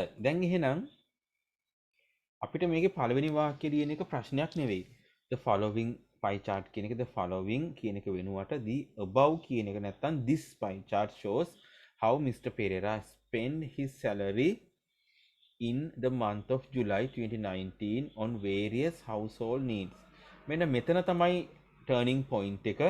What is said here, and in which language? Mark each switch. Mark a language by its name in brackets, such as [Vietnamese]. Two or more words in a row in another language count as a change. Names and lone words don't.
[Sinhala] දැන් එහෙනම් අපිට මේකේ පළවෙනි වාක්‍යය ලියන එක ප්‍රශ්නයක් නෙවෙයි. [English] The following pie chart [Sinhala] කියන එක [English] the following [Sinhala] කියන එක වෙනුවට [English] the above [Sinhala] කියන එක නැත්තම් [English] this pie chart shows how Mr. Pereira spent his salary in the month of July 2019 on various household needs. [Sinhala] මෙන්න මෙතන තමයි [English] turning point [Sinhala] එක.